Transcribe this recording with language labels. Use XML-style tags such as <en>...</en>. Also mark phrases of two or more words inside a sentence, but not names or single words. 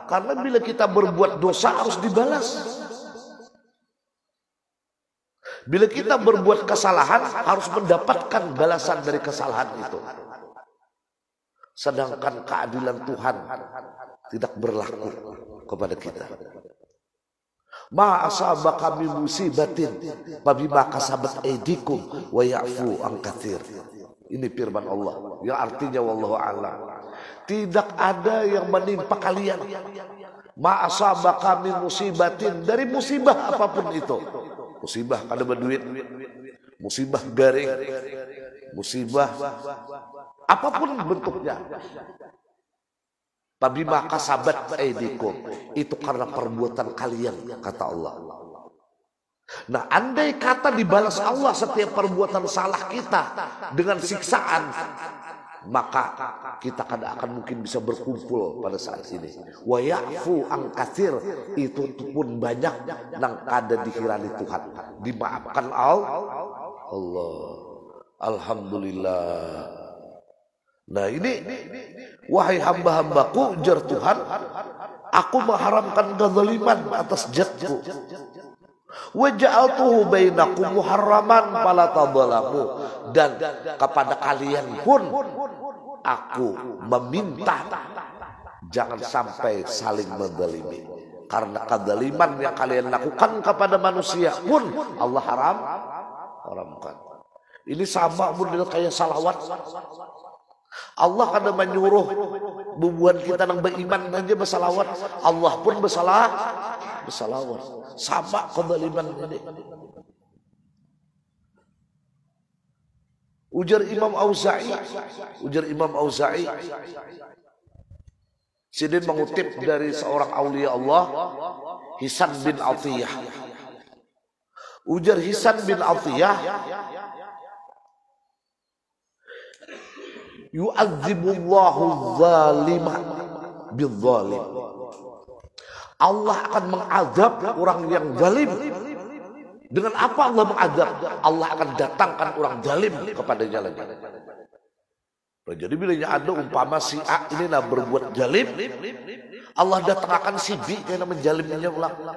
<id>Karena bila kita berbuat dosa harus dibalas. Bila kita berbuat kesalahan harus mendapatkan balasan dari kesalahan itu. Sedangkan keadilan Tuhan tidak berlaku kepada kita.</id> <ar>ما أصابك من مصيبة فبما كسبت أيديكم ويعفو عن كثير.</ar> <id>Ini firman Allah yang artinya</id> <ar>والله أعلم.</ar> <id>Tidak ada yang menimpa kalian</id> <ar>ما أصابك من مصيبة,</ar> <id>dari musibah apapun itu. Musibah kada berduit, musibah garing, musibah apapun bentuknya.</id> <ar>فبما كسبت أيديكم,</ar> <id>itu karena perbuatan kalian, kata Allah. Nah, andai kata dibalas Allah setiap perbuatan salah kita dengan siksaan, maka kita kada akan mungkin bisa berkumpul pada saat ini.</id> <ar>ويعفو عن كثير,</ar> <id>itu pun banyak nang kada dikirani Tuhan, dimaafkan Allah. Alhamdulillah. Nah ini, wahai hamba-hambaku, ujar Tuhan, aku mengharamkan kezaliman atas jatku.</id> <ar>وجعلته بينكم محرما فلا تظالموا,</ar> <id>dan kepada kalian pun aku meminta jangan sampai saling menzalimi. Karena kezaliman yang kalian lakukan kepada manusia pun Allah haramkan. Ini sama model kayak salawat. Allah kada menyuruh bubuhan kita nang beriman aja bersalawat. Allah pun bersalawat. Sama kezaliman ini. Ujar Imam Auza'i. Sidin mengutip dari seorang aulia Allah, Hisan bin Athiyah. Ujar Hisan bin Athiyah,</id> <ar>يعذب الله الظالم بالظالم.</ar> <id>Allah akan mengadab orang yang zalim. Dengan apa Allah mengadab? Allah akan datangkan orang zalim kepadanya lagi. Jadi bila ada umpama si A ini nak berbuat zalim, Allah datangkan si B karena menzalimnya ulang.</id>